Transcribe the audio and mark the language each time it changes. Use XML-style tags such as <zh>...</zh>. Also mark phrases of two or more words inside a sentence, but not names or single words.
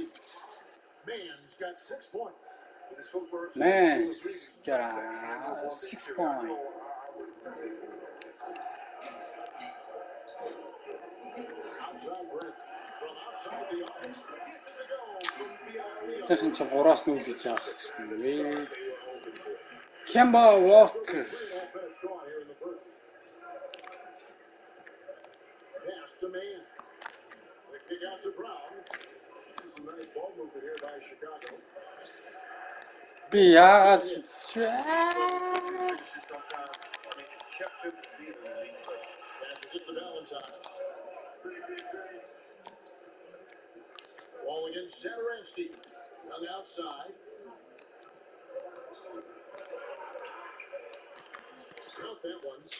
<en>Man's got 6 points. Man's got 6 points. Outside Brent. From outside the arc. Gets it to go from beyond the arc.</en> <mn>Тэсэн чи 3-аас нь үлдэж байгаа юм.</mn> <en>Kemba Walker. 3.5 minutes gone here in the first. Pass to Man. The kick out to Brown. Some nice ball movement here by Chicago.</en> <mn>Би яагаад</mn> <en>Passes it to Valentine. Wall against Satoransky. On the outside. Count that one.</en>